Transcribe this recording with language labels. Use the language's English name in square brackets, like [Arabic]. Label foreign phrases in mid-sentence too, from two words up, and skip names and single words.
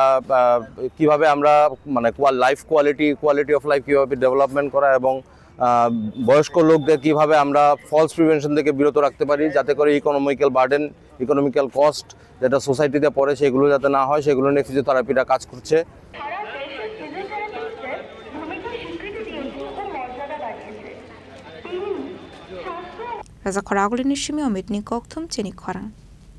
[Bangla] কিভাবে আমরা মানে [English] life quality of life [Bangla] কীভাবে ডেভেলপমেন্ট করা এবং বয়স্ক লোকদের কীভাবে আমরা [English] falls prevention [Bangla] থেকে বিরত রাখতে পারি যাতে করে [English] economical cost [Bangla] যেটা সোসাইটিতে পড়ে সেগুলো যাতে না হয় সেগুলো নিয়ে ফিজিওথেরাপিটা কাজ করছে [Kok Borok] Raza Khoraguli ni shimi omit ni kokthum cheni khorang